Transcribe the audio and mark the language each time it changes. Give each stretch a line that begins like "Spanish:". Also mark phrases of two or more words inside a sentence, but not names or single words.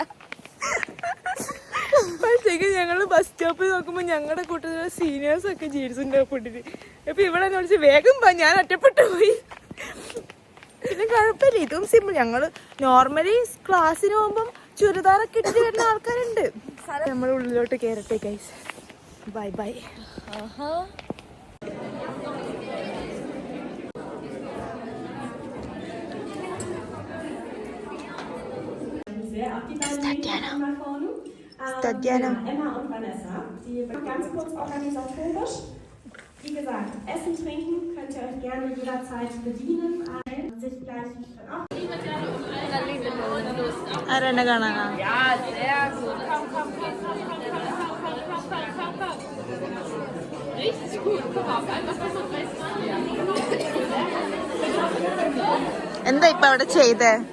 Malayalam: അപ്പോഴത്തേക്ക് ഞങ്ങള്
English: bus stop
Malayalam: നോക്കുമ്പോ ഞങ്ങളുടെ കൂട്ടത്തിലുള്ള സീനിയേഴ്സ് ഒക്കെ ജീൻസും ടോപ്പിട്ടിട്ട് അപ്പൊ ഇവിടെ വിളിച്ച് വേഗം ഞാൻ ഒറ്റപ്പെട്ടു പോയി. പിന്നെ കുഴപ്പമില്ല, ഇതും സിമ്പിൾ. ഞങ്ങള്
English: normally class
Malayalam: പോകുമ്പം ചുരിദാറൊക്കെ ഇട്ടിട്ട് വരുന്ന ആൾക്കാരുണ്ട്. നമ്മൾ ഉള്ളിലോട്ട് കയറട്ടെ
English: guys. bye bye.
German: Emma und Vanessa, die ganz kurz organisatorisch. Wie gesagt, Essen, Trinken könnt ihr euch gerne jederzeit bedienen. Sich gleich
Malayalam: ആരെന്നെ കാണാനാ? എന്താ ഇപ്പൊ അവിടെ ചെയ്തേ?